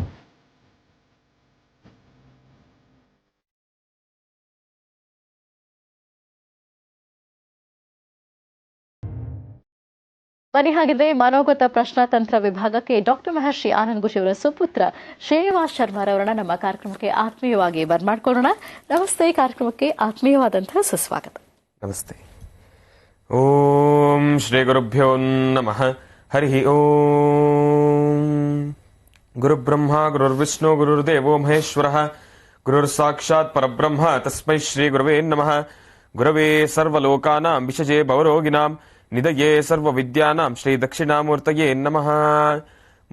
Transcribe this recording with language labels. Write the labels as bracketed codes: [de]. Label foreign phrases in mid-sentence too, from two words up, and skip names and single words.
[kn] ಬನ್ನಿ ಹಾಗಿದ್ರೆ ಮನೋಗತ ಪ್ರಶ್ನಾತಂತ್ರ ವಿಭಾಗಕ್ಕೆ ಡಾಕ್ಟರ್ ಮಹರ್ಷಿ ಆನಂದ್ ಗುಷಿ ಅವರ ಸುಪುತ್ರ ಶ್ರೇಯವಾಸ್ ಶರ್ಮಾರವರನ್ನ ನಮ್ಮ ಕಾರ್ಯಕ್ರಮಕ್ಕೆ ಆತ್ಮೀಯವಾಗಿ ಬರ್ಮಾಡ್ಕೊಳ್ಳೋಣ. ನಮಸ್ತೆ, ಕಾರ್ಯಕ್ರಮಕ್ಕೆ ಆತ್ಮೀಯವಾದಂತಹ ಸುಸ್ವಾಗತ. ನಮಸ್ತೆ. [sa] ಓಂ ಶ್ರೀ ಗುರುಭ್ಯೋ ನಮಃ. ಹರಿ ಓಂ. ಗುರುಬ್ರಹ್ಮ ಗುರುರ್ವಿಷ್ಣು ಗುರುರ್ದೇವೋ ಮಹೇಶ್ವರಃ, ಗುರುರ್ ಸಾಕ್ಷಾತ್ ಪರಬ್ರಹ್ಮ ತಸ್ಮೈ ಶ್ರೀ ಗುರವೇ ನಮಃ. ಗುರವೇ ಸರ್ವಲೋಕಾನಾಂ ವಿಷಜೇ ಭವರೋಗಿಣಾಂ ನಿಧಯೇ ಸರ್ವ ವಿದ್ಯಾನಾಂ ಶ್ರೀ ದಕ್ಷಿಣಾಮೂರ್ತಯೇ ನಮಃ.